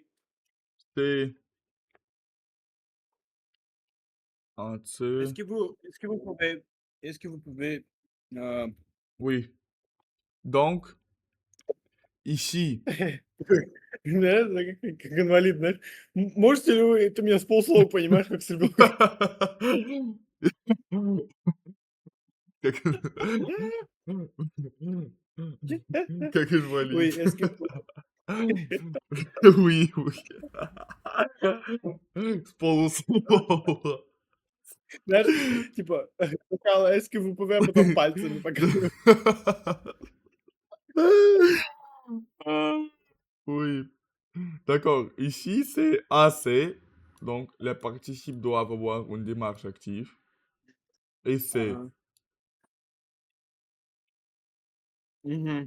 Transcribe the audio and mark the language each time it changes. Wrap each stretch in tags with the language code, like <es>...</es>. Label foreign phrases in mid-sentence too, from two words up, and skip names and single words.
<fr>C'est un Est-ce que vous pouvez, euh, Oui. Donc, ici.</fr> <ru>знаешь, как инвалид, знаешь, можете ли вы это мне с полслова понимаешь, как с ребенком? Как как</ru> <fr>Oui,</fr> <ru>инвалид.</ru> <fr>est-ce que Oui, oui.</fr> <ru>С полуслова. Знаешь, типа,</ru> <fr>Carl, est-ce que vous pouvez</fr> <ru>потом пальцами показывать?</ru> <fr>Ah, oui. D'accord. Ici, c'est assez. Donc, les participes doivent avoir une démarche active. Et c'est</fr> <ru>Ага. Мгм.</ru>